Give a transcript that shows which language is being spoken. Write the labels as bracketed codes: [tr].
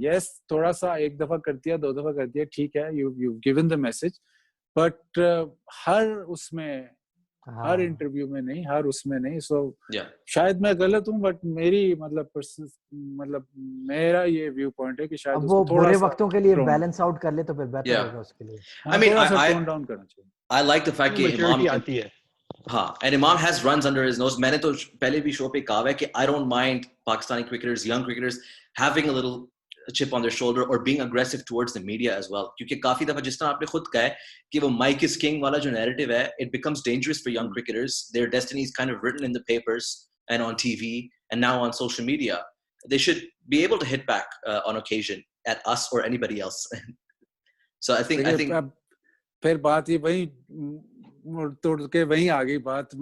[hi] Yes, थोड़ा सा एक दफा कर दिया, 2 दफा कर दिया, ठीक है, [en] you given the message, [hi] but हर उसमें, हर इंटरव्यू में नहीं, हर उसमें नहीं। सो शायद मैं गलत हूँ, बट मेरी मतलब मेरा ये व्यू पॉइंट है कि शायद वो बुरे वक्तों के लिए बैलेंस आउट कर ले तो फिर बेहतर होगा उसके लिए। [en] I mean, [hi] टोन डाउन करना चाहिए। [en] I like the fact [hi] कि इमाम आती है, हाँ, [en] and Imam has runs under his nose. [hi] मैंने तो पहले भी शो पे कहा है कि [en] I don't mind Pakistani cricketers, young cricketers having a little chip on their shoulder or being aggressive towards the media as well. [hi] क्योंकि काफी दफा जिस तरह आपने खुद कहा है कि वो Mike is king वाला जो narrative है, [en] it becomes dangerous for young cricketers. Their destiny is kind of written in the papers and on TV and now on social media. They should be able to hit back on occasion at us or anybody else. So I think [hi] फिर बात ये वही तोड़ के वहीं आ गई बात।